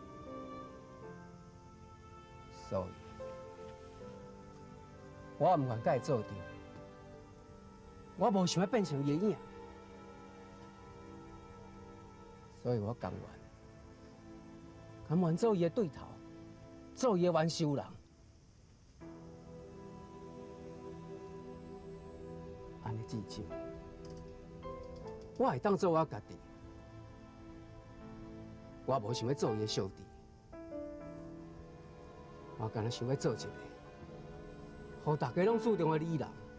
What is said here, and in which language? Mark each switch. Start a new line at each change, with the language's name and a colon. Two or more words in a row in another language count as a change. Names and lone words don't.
Min Nan Chinese: 所以，我唔愿甲伊做阵，我无想要变成伊的影，所以我甘愿做伊的对头，做伊的冤仇人。安尼至少，我会当做我家己，我无想要做伊的小弟。我干那想要做一个，互大家拢注重的女人。